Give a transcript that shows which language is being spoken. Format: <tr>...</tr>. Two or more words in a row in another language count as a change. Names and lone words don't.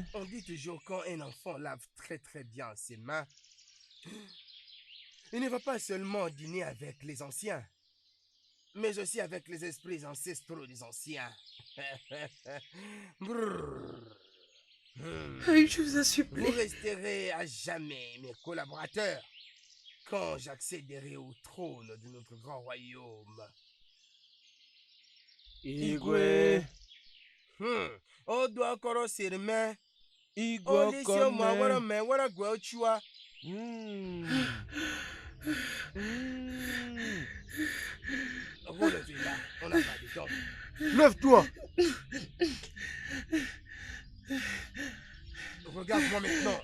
<fr>On dit toujours quand un enfant lave très très bien ses mains, il ne va pas seulement dîner avec les anciens, mais aussi avec les esprits ancestraux des anciens. Brrr. Je vous en Vous supplie. resterez à jamais mes collaborateurs quand j'accéderai au trône de notre grand royaume. Igwe. O doit encore se remettre. Igwe O laissez moi voilà Okone. mais voilà quoi tu vois. Hmm. Hmm. Relevez là, on n'a pas de temps. Lève-toi. Regarde-moi maintenant.</fr>